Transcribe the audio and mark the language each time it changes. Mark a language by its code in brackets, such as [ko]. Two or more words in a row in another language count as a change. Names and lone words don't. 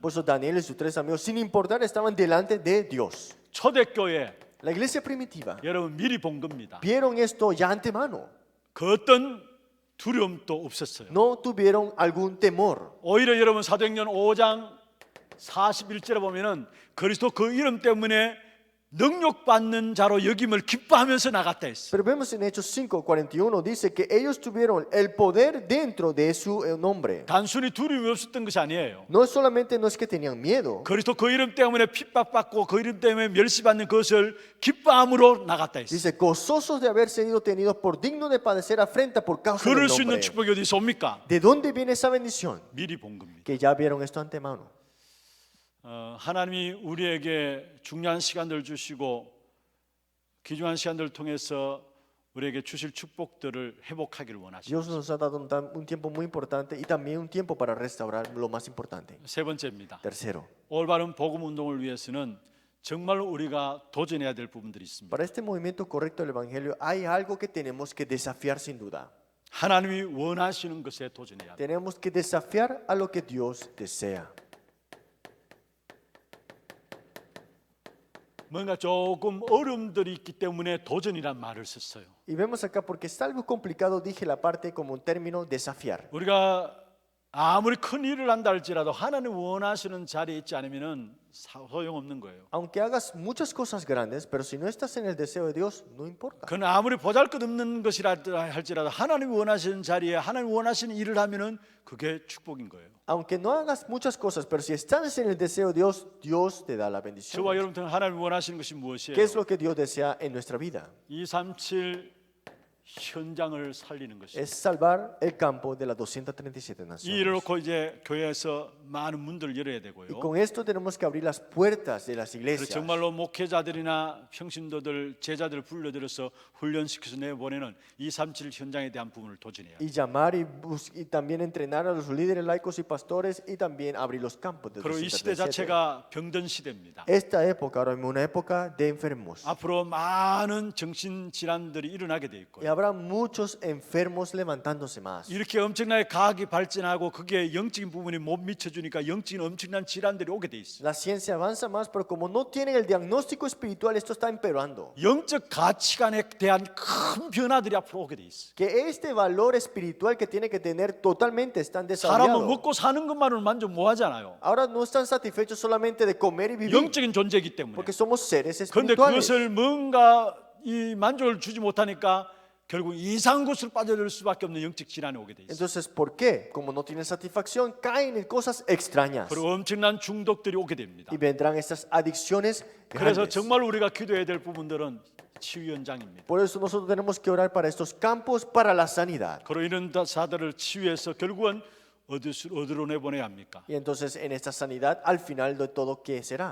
[es] Por eso Daniel y sus 3 amigos, sin importar, estaban delante de Dios. [ko] 초대교회 [es] La iglesia primitiva [ko] 여러분 미리 본 겁니다. [es] vieron esto ya antemano. [ko] 그 어떤 두려움도 없었어요. [es] No tuvieron algún temor. [ko] 오히려 여러분 사도행전 5장 41절에 보면은 그리스도 그 이름 때문에 능력받는 자로 여김을 기뻐하면서 나갔다 했어요. [es] Pero vemos en Hechos 5:41 dice que ellos tuvieron el poder dentro de su nombre. [ko] 단순히 두려움이 없었던 것이 아니에요. [es] No solamente no es que tenían miedo, [ko] 그리스도 그 이름 때문에 핍박받고 그 이름 때문에 멸시받는 것을 기뻐함으로 나갔다 했어요. [es] dice gozosos de haber sido tenidos por dignos de padecer afrenta por causa del [ko] 그럴 수 있는 [es] nombre. [ko] 축복이 어디서 옵니까? [es] ¿De dónde viene esa bendición? [ko] 미리 본 겁니다. [es] Que ya vieron esto antemano. [ko] 하나님이 우리에게 중요한 시간들 주시고 귀중한 시간들을 통해서 우리에게 주실 축복들을 회복하기를 원하십니다. [es] Dios nos ha dado un tiempo muy importante y también un tiempo para restaurar lo más importante. [ko] 세 번째입니다. [es] Tercero, [ko] 올바른 복음 운동을 위해서는 정말로 우리가 도전해야 될 부분들이 있습니다. [es] para este movimiento correcto del Evangelio hay algo que tenemos que desafiar sin duda. [ko] 하나님이 원하시는 것에 도전해야 합니다. [es] Tenemos que desafiar a lo que Dios desea. [ko] 뭔가 조금 어려움들이 있기 때문에 도전이란 말을 썼어요. [es] Y vemos acá, porque es algo complicado, dije la parte como un término desafiar. [ko] 우리가 아무리 큰 일을 한다 할지라도 하나님 원하시는 자리에 있지 않으면은 소용없는 거예요. [es] Aunque hagas muchas cosas grandes, pero si no estás en el deseo de Dios, no importa. [ko] 그건 아무리 보잘것없는 것이라 할지라도 하나님 원하시는 자리에 하나님 원하시는 일을 하면은 그게 축복인 거예요. [es] Aunque no hagas muchas cosas, pero si estás en el deseo de Dios, Dios te da la bendición. [ko] 저와 여러분들은 하나님 원하시는 것이 무엇이에요? [es] ¿Qué es lo que Dios desea en nuestra vida? [ko] 237 현장을 살리는 것이에요. [es] Es salvar el campo de las 237 [ko] 이 일을 [es] naciones. [ko] 놓고 이제 교회에서 많은 문들을 열어야 [es] Y [ko] 되고요. [es] con esto tenemos que abrir las puertas de las [ko] 그래서 [es] iglesias. [ko] 정말로 목회자들이나 평신도들, 제자들을 불러들여서 훈련시켜서 내보내는 237 현장에 대한 부분을 도전해야 돼요. [es] Y llamar y también entrenar a los líderes laicos y pastores y también abrir los campos de [ko] 그리고 이 시대 [es] 237. [ko] 자체가 병든 시대입니다. [es] Esta época ahora mismo una época de enfermos. [ko] 앞으로 많은 정신질환들이 일어나게 돼 있고요. [es] Y habrá muchos enfermos levantándose más. [ko] 이렇게 엄청나게 과학이 발전하고 그게 영적인 부분이 못 미쳐주니까 영적인 엄청난 질환들이 오게 돼 있어요. [es] La ciencia avanza más, pero como no tienen el diagnóstico espiritual, esto está empeorando. [ko] 영적 가치관에 대한 큰 변화들이 앞으로 오게 돼 있어요. [es] Que este valor espiritual que tiene que tener totalmente están [ko] 사람은 [es] desarrollados. [ko] 먹고 사는 것만으로 만족 못 하잖아요. [es] Ahora no están satisfechos solamente de comer y vivir, [ko] 영적인 존재이기 때문에. [es] porque somos seres [ko] 그런데 [es] espirituales. [ko] 그것을 뭔가 이 만족을 주지 못하니까 결국 이상한 곳으로 빠져들 수밖에 없는 영적 질환이 오게 돼 있어요. [es] Entonces, ¿por qué? Como no tienen satisfacción, caen en cosas extrañas [ko] 그리고 엄청난 중독들이 오게 됩니다. [es] y vendrán estas adicciones [ko] 그래서 [es] grandes. [ko] 정말 우리가 기도해야 될 부분들은 치유 현장입니다. [es] Por eso nosotros tenemos que orar para estos campos, para la sanidad. [ko] 그리고 이런 자들을 치유해서 결국은 어디로 내보내야 합니까? [es] Y entonces en esta sanidad, al final de todo, ¿qué será?